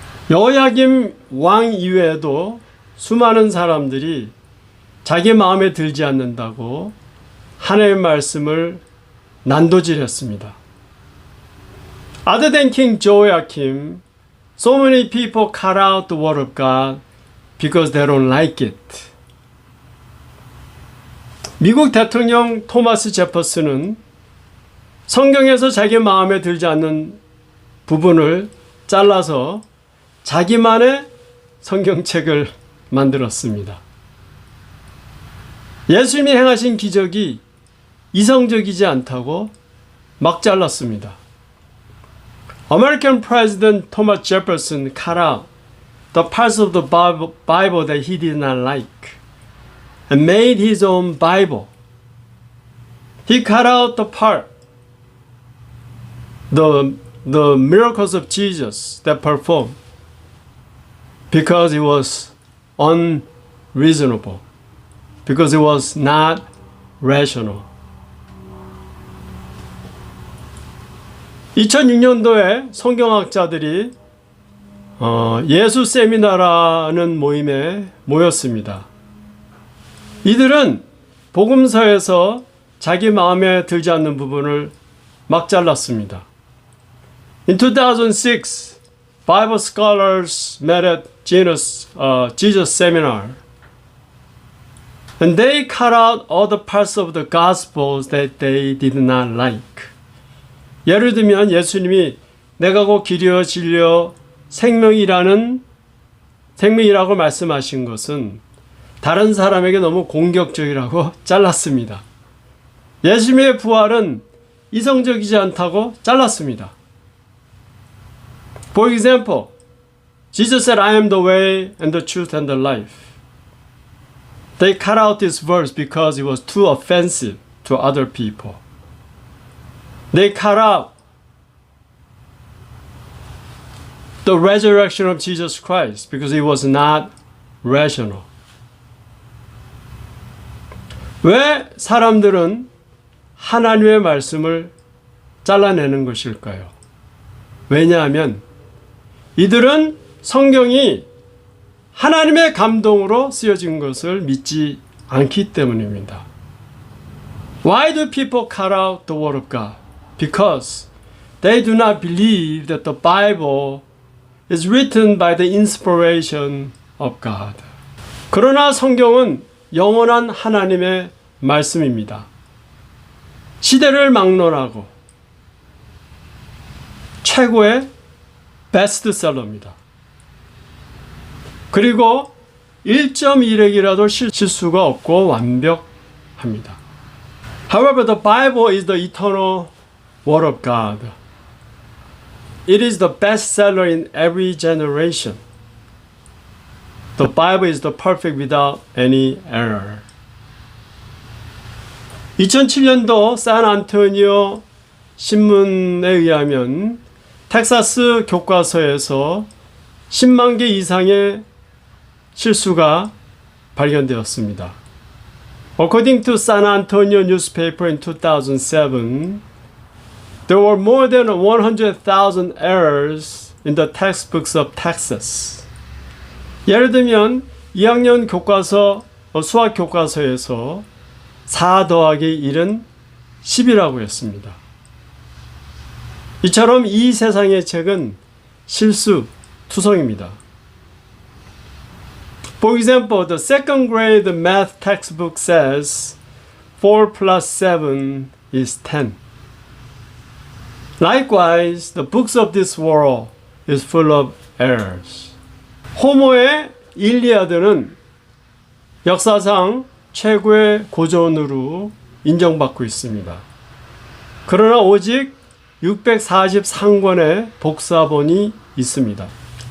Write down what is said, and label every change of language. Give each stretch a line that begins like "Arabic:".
Korean: 여호야김 왕 이외에도 수많은 사람들이 자기 마음에 들지 않는다고 하나님의 말씀을 난도질했습니다.
English: Other than King Jehoiakim, so many people cut out the word of God because they don't like it.
Korean: 미국 대통령 토마스 제퍼슨은 성경에서 자기 마음에 들지 않는 부분을 잘라서 자기만의 성경책을 만들었습니다. 예수님이 행하신 기적이 이성적이지 않다고 막 잘랐습니다.
English: American President Thomas Jefferson cut out the parts of the Bible that he did not like and made his own Bible. He cut out the part, the miracles of Jesus that performed, because it was unreasonable, because it was not rational.
Korean: 2006년도에 성경학자들이 예수 세미나라는 모임에 모였습니다. 이들은 복음서에서 자기 마음에 들지 않는 부분을 막 잘랐습니다.
English: In 2006, Bible scholars met at Jesus seminar, and they cut out all the parts of the Gospels that they did not like.
Korean: 예를 들면 예수님이 내가 곧 길이요 진리요 생명이라고 말씀하신 것은 다른 사람에게 너무 공격적이라고 잘랐습니다. 예수님의 부활은 이성적이지 않다고 잘랐습니다.
English: For example, Jesus said, I am the way and the truth and the life. They cut out this verse because it was too offensive to other people. They cut out the resurrection of Jesus Christ because it was not rational.
Korean: 왜 사람들은 하나님의 말씀을 잘라내는 것일까요? 왜냐하면 이들은 성경이 하나님의 감동으로 쓰여진 것을 믿지 않기 때문입니다.
English: Why do people cut out the Word of God? Because they do not believe that the Bible is written by the inspiration of God.
Korean: 그러나 성경은 영원한 하나님의 말씀입니다. 시대를 막론하고 최고의 베스트셀러입니다. 그리고 1.1핵이라도 실수가 없고 완벽합니다.
English: However, the Bible is the eternal Word of God. It is the bestseller in every generation. The Bible is the perfect without any error.
Korean: 2007년도 샌안토니오 신문에 의하면 텍사스 교과서에서 10만 개 이상의 실수가 발견되었습니다.
English: According to San Antonio newspaper in 2007, there were more than 100,000 errors in the textbooks of Texas.
Korean: 예를 들면 2학년 교과서, 수학 교과서에서 4 더하기 1은 10이라고 했습니다. 이처럼 이 세상의 책은 실수 투성입니다.
English: For example, the second grade math textbook says 4 plus 7 is 10. Likewise, the books of this world is full of errors.
Korean: 호모의 일리아드는 역사상 최고의 고전으로 인정받고 있습니다. 그러나 오직 643권의 복사본이 있습니다.